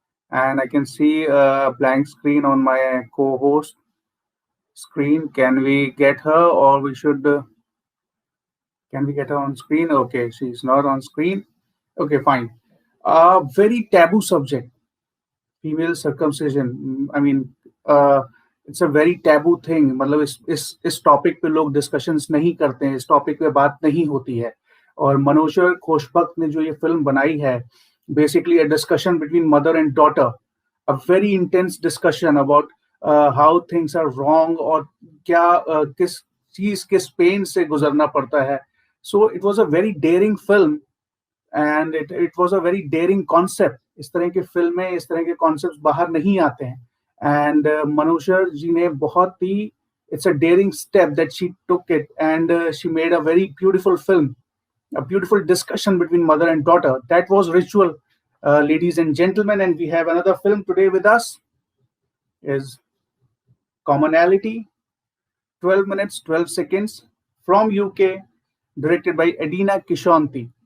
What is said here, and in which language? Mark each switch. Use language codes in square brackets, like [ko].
[en] And I can see a blank screen on my co-host screen. Can we get her, or we should... can we get her on screen? Okay, she's not on screen. Okay, fine. Very taboo subject, female circumcision. I mean, it's a very taboo thing. [hi] मतलब इस topic पे लोग discussions नहीं करते हैं, इस topic पे बात नहीं होती है. और मनोशर खोशबख्त ने जो ये फिल्म बनाई है, [en] basically a discussion between mother and daughter, a very intense discussion about how things are wrong, [hi] और क्या किस चीज के पेन से गुजरना पड़ता है. [en] So it was a very daring film and it was a very daring concept. [hi] इस तरह की फिल्में, इस तरह के कॉन्सेप्ट्स बाहर नहीं आते हैं. [en] And Manusha ji [hi] ने बहुत ही, [en] it's a daring step that she took it, and she made a very beautiful film, a beautiful discussion between mother and daughter. That was Ritual, ladies and gentlemen. And we have another film today with us, is Commonality, 12 minutes 12 seconds, from UK, directed by Edina Kishanti.